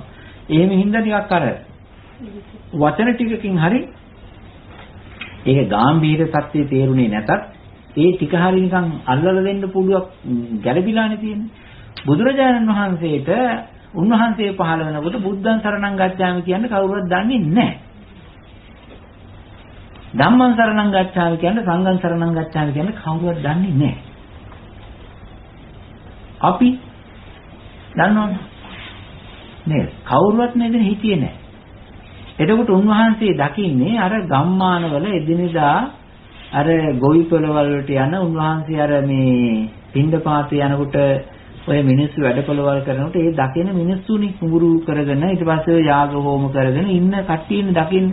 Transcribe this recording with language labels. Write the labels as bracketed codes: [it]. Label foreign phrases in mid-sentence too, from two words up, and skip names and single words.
[si] එහෙම හින්දා ටිකක් අර වචන ටිකකින් හරි ඒක ගැඹීර සත්‍යය තේරුනේ නැතත් ඒ ටික හරි නිකන් අල්ලලා දෙන්න පුළුවන් ගැළපිලානේ තියෙන්නේ. බුදුරජාණන් වහන්සේට උන්වහන්සේ පහළ වෙනකොට [pi] බුද්ධං සරණං ගච්ඡාමි [si] කියන්නේ කවුරුවත් දන්නේ නැහැ. [pi] ධම්මං සරණං ගච්ඡාමි කියන්නේ සංඝං සරණං ගච්ඡාමි [si] කියන්නේ කවුරුවත් දන්නේ නැහැ. අපි දන්නවද? නේද? කවුරුවත් නේද හිතියේ නැහැ. එතකොට උන්වහන්සේ දකින්නේ අර ගම්මානවල එදිනෙදා අර ගොවිපළවල් වලට යන උන්වහන්සේ අර මේ පින්ඩපාත යනකොට ඔය මිනිස්සු වැඩපළවල් කරනකොට ඒ දකින මිනිස්සුනි කුඹුරු කරගෙන ඊට පස්සේ යාග හෝම කරගෙන ඉන්න කට්ටියනේ දකින්නේ.